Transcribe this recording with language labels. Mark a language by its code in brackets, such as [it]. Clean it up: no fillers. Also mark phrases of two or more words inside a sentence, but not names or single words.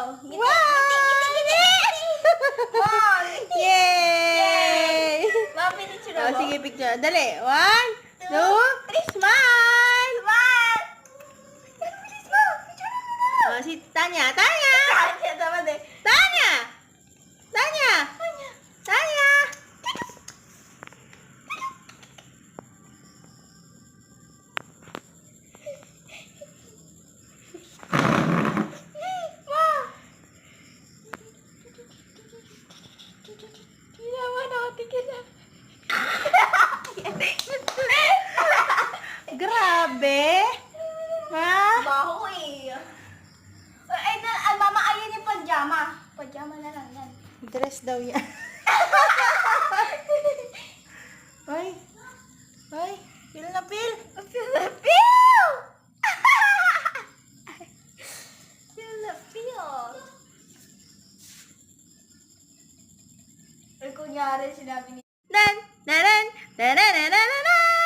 [tl] Wow! Yay! Mga pinicture Oh, mo. sige, picture. Dali. 1, 2, smile! Smile! Oh, si Tanya. Tanya! Kaya naman eh. Tanya! Tanya! Tanya! Ginawa na ako, tigil na. Grabe! Ha? Baho eh. Ay, mama, ayun yung pajama. Pajama na lang yan. Dress daw yan. Ay! Ay! Feel na feel! [en] Feel the feel! Feel the feel. [tl] Ay, kunyari sinabi ni... Dan! Dan! Dan! Dan! Dan! Dan! Dan!